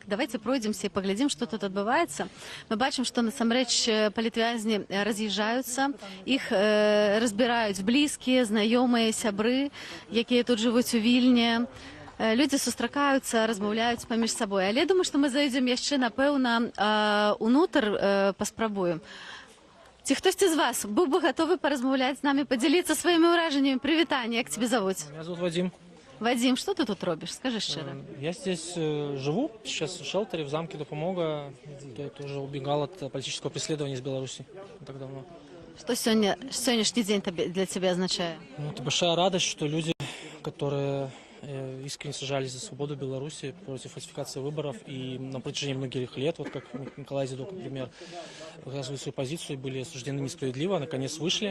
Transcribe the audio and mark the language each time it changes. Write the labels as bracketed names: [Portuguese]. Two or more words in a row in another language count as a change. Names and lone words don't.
[Belarusian] Давайте пройдземся і паглядзім, што тут адбываецца. Мы бачым, што насамрэч палітвязні раз'язджаюцца, іх разбіраюць блізкія, знаёмыя, сябры, якія тут жывуць у Вільні. Людзі сустракаюцца, размаўляюць паміж сабой. Але я думаю, што мы зайдзем яшчэ, напэўна, унутр паспрабуем. Ці хтосьці з вас быў бы гатовы паразмаўляць з намі, падзяліцца сваімі ўражаннямі? Прывітанне, як цябе завуць? [Russian] Меня зовут Вадим. Вадим, что ты тут робишь? [Belarusian] Скажи шчыра. [Russian] Я здесь живу, сейчас в шелтере, в замке Допомога. Я тоже убегал от политического преследования из Беларуси не так давно. Что сегодняшний день для тебя означает? Ну, это большая радость, что люди, которые искренне сражались за свободу Беларуси против фальсификации выборов и на протяжении многих лет, вот как Николай Зидок, например, выказывали свою позицию и были осуждены несправедливо, наконец вышли.